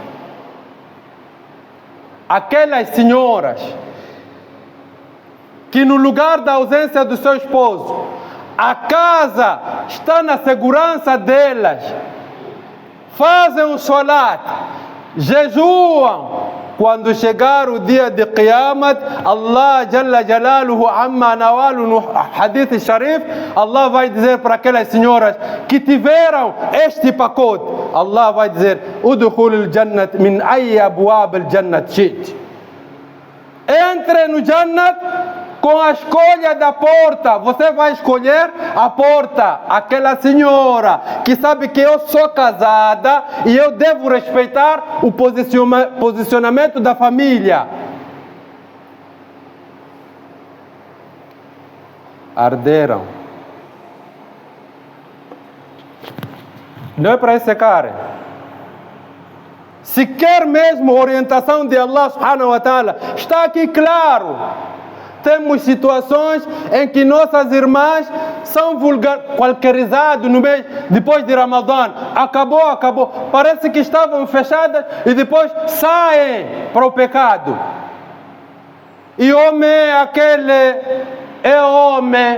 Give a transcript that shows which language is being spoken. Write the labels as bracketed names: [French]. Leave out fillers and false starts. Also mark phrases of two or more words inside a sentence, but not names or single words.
[Portuguese] Aquelas senhoras que no lugar da ausência do seu esposo, a casa está na segurança delas, fazem o salat, jejuam. Quando chegar o dia de Qiyamah, Allah [Arabic] جل جلاله عم نواله, [Portuguese] no [Arabic] حديث شريف, [Portuguese] Allah vai dizer para aquelas senhoras que tiveram este pacote, Allah vai dizer: [Arabic] ادخلوا الجنة من أي أبواب الجنة شئت. [Portuguese] Entre no Jannat com a escolha da porta. Você vai escolher a porta. Aquela senhora que sabe que eu sou casada e eu devo respeitar o posicionamento da família. Arderam. Não é para esse cara. Se quer mesmo orientação de Allah [Arabic] سبحانه وتعالى, [Portuguese] está aqui claro. Temos situações em que nossas irmãs são qualquerizadas no mês depois de Ramadã. Acabou. Parece que estavam fechadas e depois saem para o pecado. E homem, aquele é homem.